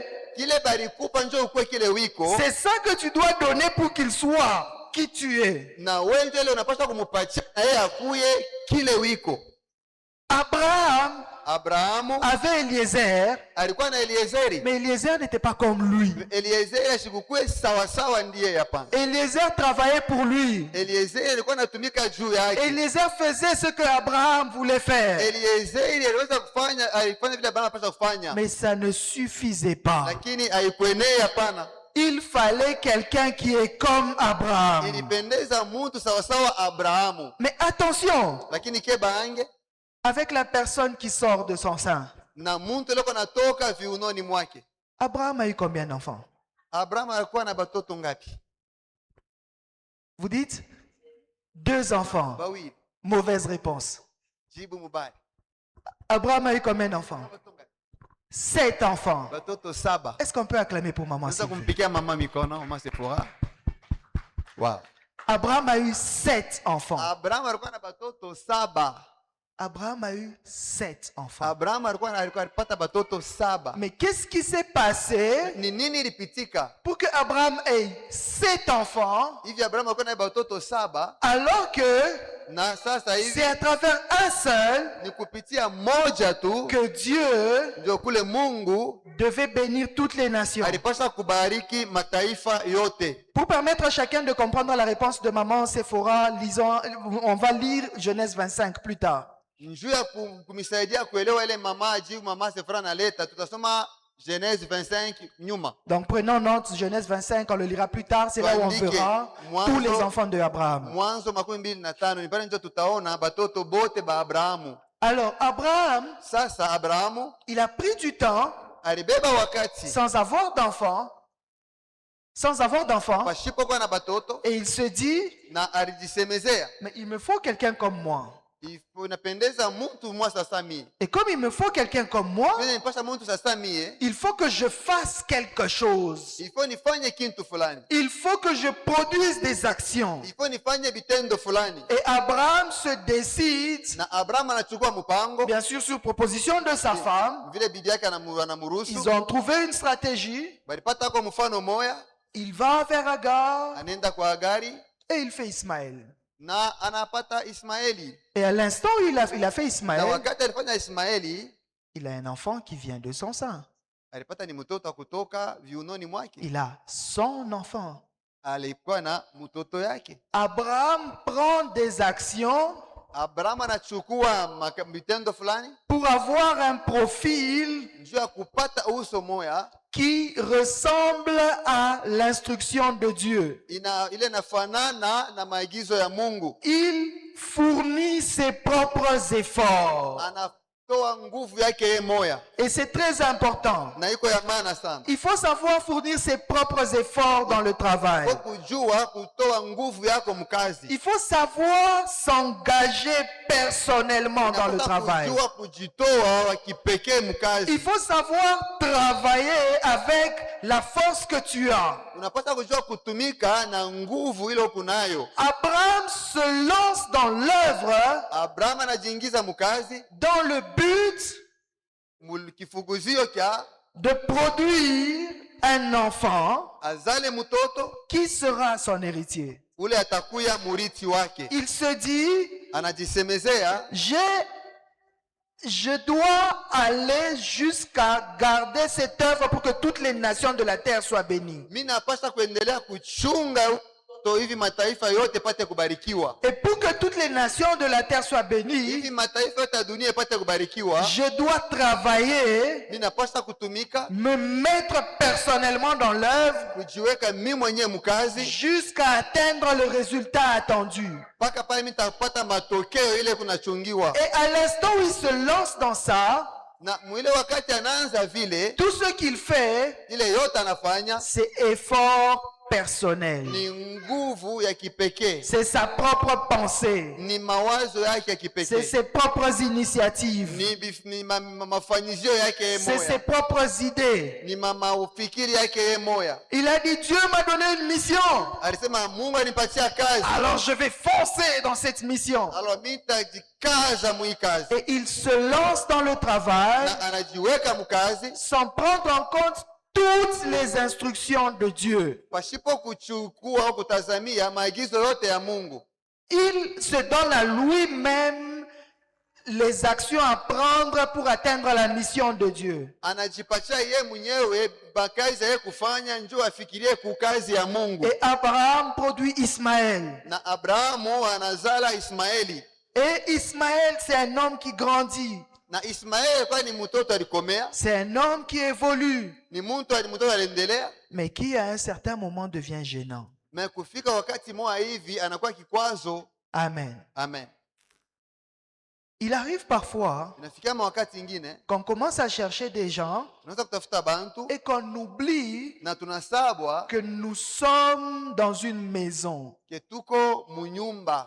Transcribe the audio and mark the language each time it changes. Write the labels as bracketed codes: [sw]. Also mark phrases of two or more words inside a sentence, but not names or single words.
[sw] kile balikupa njoo ukuwe kile wiko, [fr] C'est ça que tu dois donner pour qu'il soit qui tu es. [sw] na wewe ndio ile unapaswa kumupatia na yeye akuye kile wiko. [fr] Abraham [sw] Abrahamu [fr] avait Eliezer, [sw] alikuwa na Eliezeri. [fr] mais Eliezer n'était pas comme lui. [sw] Eliezeri ashikukuwe sawasawa ndiye hapana. [fr] Eliezer travaillait pour lui. [sw] Eliezeri alikuwa anatumika juu yake. [fr] Eliezer faisait ce que Abraham voulait faire. [sw] Eliezeri aliweza kufanya, alifanya vile Abrahamu anapaswa kufanya, [fr] Mais ça ne suffisait pas. [sw] lakini haikuenea hapana. [fr] Il fallait quelqu'un qui est comme Abraham. [sw] Ilipendeza mtu sawasawa Abrahamu, [fr] Mais attention, [sw] lakini kebange [fr] avec la personne qui sort de son sein. [sw] na mtu leko natoka viunoni mwake. [fr] Abraham a eu combien d'enfants? [sw] Abrahamu alikuwa na batoto ngapi? [fr] Vous dites 2 enfants. [sw] Bawili. [fr] Mauvaise réponse. [sw] Jibu mubaya. [fr] Abraham a eu combien d'enfants? [sw] Batoto ngapi? [fr] 7 enfants. [sw] Batoto 7. [fr] Est-ce qu'on peut acclamer pour maman? [sw] Sasa [fr] s'il vous plaît? [sw] kumpikia mama mikono, mama Sephora. Wow. [fr] Abraham a eu 7 enfants. [sw] Abrahamu alikuwa na batoto 7. [fr] Abraham a eu 7 enfants. [sw] Abrahamu alikuwa alipata batoto 7. [fr] Mais qu'est-ce qui s'est passé [sw] Ni nini ilipitika [fr] pour que Abraham ait 7 enfants [sw] hivi? Abrahamu alikuwa na batoto 7, [fr] alors que [sw] na sasa hivi [fr] c'est à travers un seul [sw] ni kupitia moja tu [fr] que Dieu [sw] ndio kule Mungu [fr] devait bénir toutes les nations. [sw] alipaswa kubariki mataifa yote. [fr] Pour permettre à chacun de comprendre la réponse de maman Sephora, on va lire Genèse 25 plus tard. [sw] Njuu ya kumisaidia kuelewa ile mama jibu mama Sephora naleta, tutasoma Genèse 25 nyuma. [fr] Donc prenons note, Genèse 25, on le lira plus tard, c'est là où on verra tous les enfants de Abraham. [sw] Mwanzo 25 ni pale ndio tutaona batoto bote ba Abrahamu. [fr] Alors Abraham, [sw] Sasa Abrahamu [fr] il a pris du temps [sw] alibeba wakati [fr] sans avoir d'enfants, [sw] pashipo kwa na batoto, [fr] et il se dit, [sw] na alijisemezea [fr] mais il me faut quelqu'un comme moi. [sw] inapendeza mtu mwa sasa mie, [fr] Et comme il me faut quelqu'un comme moi, [sw] mimi nipasha mtu sasa mie, [fr] il faut que je fasse quelque chose. [sw] ifo nifanye kintu fulani, [fr] Il faut que je produise des actions. [sw] ifo nifanye vitendo fulani. [fr] Et Abraham se décide, [sw] Na Abrahamu anachukua mpango, [fr] bien sûr sur proposition de sa femme. [sw] vile bibi yake anamuruhusu. [fr] Ils ont trouvé une stratégie. [sw] Balipata kwa mfano moya, [fr] Il va vers Agar [sw] anaenda kwa Agari [fr] et il fait Ismaël. [sw] na anapata Ismaeli. [fr] Et à l'instant où il a fait [sw] Na [fr] Ismaël, [sw] wakati alifanya Ismaeli, [fr] il a un enfant qui vient de son sein. [sw] alipata ni mtoto kutoka viunoni mwake, [fr] Il a son enfant. [sw] alikuwa na mtoto yake. [fr] Abraham prend des actions [sw] Abrahamu anachukua vitendo fulani [fr] pour avoir un profil [sw] juu ya kupata uso moya [fr] qui ressemble à l'instruction de Dieu. [sw] ile nafanana na maagizo ya Mungu. [fr] Il fournit ses propres efforts. [sw] Anatoa nguvu yake yeye moya, [fr] Et c'est très important. [sw] na iko ya maana sana. [fr] Il faut savoir fournir ses propres efforts dans le travail. [sw] Kwa kujua kutoa nguvu yako mkazi, [fr] Il faut savoir s'engager personnellement dans le [sw] Unapaswa [fr] travail. [sw] kujua kujitoa wa kipekee mkazi. [fr] Il faut savoir travailler avec la force que tu as. [sw] Unapaswa kujua kutumika na nguvu ile ukunayo. [fr] Abraham se lance dans l'œuvre [sw] Abrahamu anajiingiza mkazi [fr] dans le but [sw] kifuguzio kya [fr] de produire un enfant [sw] azale mtoto [fr] qui sera son héritier. [sw] ule atakuya murithi wake. [fr] Il se dit, [sw] Anajisemezea, [fr] je dois aller jusqu'à garder cette œuvre pour que toutes les nations de la terre soient bénies. [sw] mimi napaswa kuendelea kuchunga mtoto hivi mataifa yote pate kubarikiwa. [fr] Et pour que toutes les nations de la terre soient bénies, [sw] Hivi mataifa yote ya dunia ipate kubarikiwa, [fr] je dois travailler, [sw] mimi napaswa kutumika, [fr] me mettre personnellement dans l'œuvre [sw] kujiweka mimi mwenyewe mkazi [fr] jusqu'à atteindre le résultat attendu. [sw] mpaka pale mimi nitapata matokeo ile kunachungiwa. [fr] Et à l'instant où il se lance dans ça, [sw] Na mwile wakati anaanza vile [fr] tout ce qu'il fait, [sw] ile yote anafanya [fr] c'est effort personnelle. [sw] ni nguvu ya kipekee, [fr] C'est sa propre pensée. [sw] ni mawazo yake ya [fr] C'est [sw] kipekee, [fr] ses propres initiatives. [sw] ni mafanyizio yake yeye [fr] C'est ses [sw] moya, [fr] propres idées. [sw] ni mafikiri yake yeye moya. [fr] Il a dit, Dieu m'a donné une mission. [sw] Alisema Mungu anipatia kazi, [fr] Alors je vais foncer dans cette mission. [sw] alors mimi nitajikaza mwi kazi, [fr] Et il se lance dans le travail [sw] na anajiweka mkazi [fr] sans prendre en compte toutes les instructions de Dieu. [sw] pasipo kuchukua au kutazamia maagizo yote ya Mungu. [fr] Il se donne à lui-même les actions à prendre pour atteindre la mission de Dieu. [sw] Anajipatia yeye mwenyewe bakazi yeye kufanya, njoo afikirie kukazi ya Mungu. [fr] Et Abraham produit Ismaël. [sw] Na Abrahamu anazala Ismaeli, [fr] Et Ismaël, c'est un homme qui grandit. [sw] na Ismaeli kwa ni mtoto alikomea, [fr] C'est un homme qui évolue, [sw] ni mtoto aliendelea, [fr] mais qui à un certain moment devient gênant. [sw] na kufika wakati moja hivi anakuwa kikwazo. [fr] Amen. [sw] Amen. [fr] Il arrive parfois [sw] Inafikia wakati ingine [fr] qu'on commence à chercher des gens [sw] tunaweza kutafuta bantu [fr] et qu'on oublie [sw] na tunasabwa [fr] que nous sommes dans une maison. [sw] ke tuko munyumba,